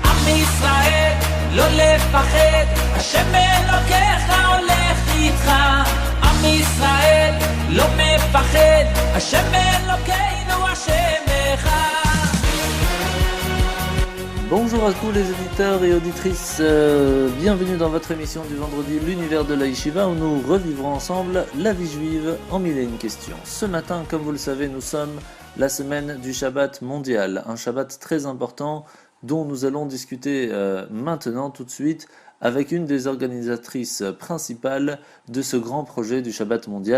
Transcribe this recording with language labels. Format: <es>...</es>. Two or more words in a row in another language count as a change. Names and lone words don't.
<he>ישראל, לא לפחד, השם אלוקיך הולך איתך. עם ישראל, לא מפחד, השם אלוקינו השם אחד.</he> <fr>Bonjour à tous les auditeurs et auditrices, bienvenue dans votre émission du vendredi, l'univers de la Yeshiva, où nous revivrons ensemble la vie juive en mille et une questions. Ce matin, comme vous le savez, nous sommes la semaine du Shabbat mondial, un Shabbat très important dont nous allons discuter maintenant tout de suite avec une des organisatrices principales de ce grand projet du Shabbat mondial.</fr>